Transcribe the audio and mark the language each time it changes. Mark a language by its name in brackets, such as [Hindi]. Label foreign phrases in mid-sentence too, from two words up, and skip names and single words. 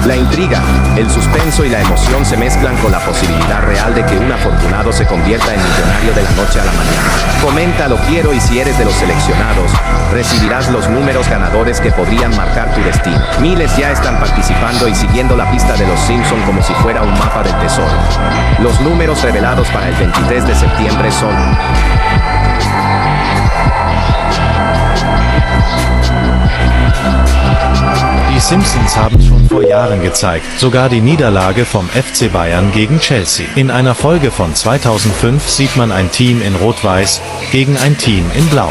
[Spanish] La intriga, el suspenso y la emoción se mezclan con la posibilidad real de que un afortunado se convierta en millonario de la noche a la mañana. Comenta lo quiero y si eres de los seleccionados, recibirás los números ganadores que podrían marcar tu destino. Miles ya están participando y siguiendo la pista de los Simpson como si fuera un mapa del tesoro. Los números revelados para el 23 de septiembre son: [German] Die Simpsons haben schon vor Jahren gezeigt, sogar die Niederlage vom FC Bayern gegen Chelsea. In einer Folge von 2005 sieht man ein Team in Rot-Weiß gegen ein Team in Blau.